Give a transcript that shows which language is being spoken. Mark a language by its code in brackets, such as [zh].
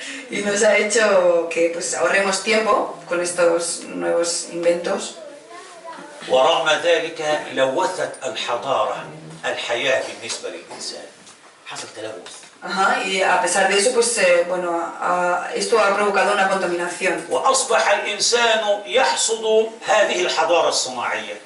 [es] Y nos ha hecho que pues ahorremos tiempo con estos nuevos inventos. [ar] ورغم ذلك لوثت الحضارة الحياة بالنسبة للإنسان، حصل تلوث. [es] Ajá, y a pesar de eso, pues esto ha provocado una contaminación. [ar] وأصبح الإنسان يحصد هذه الحضارة الصناعية.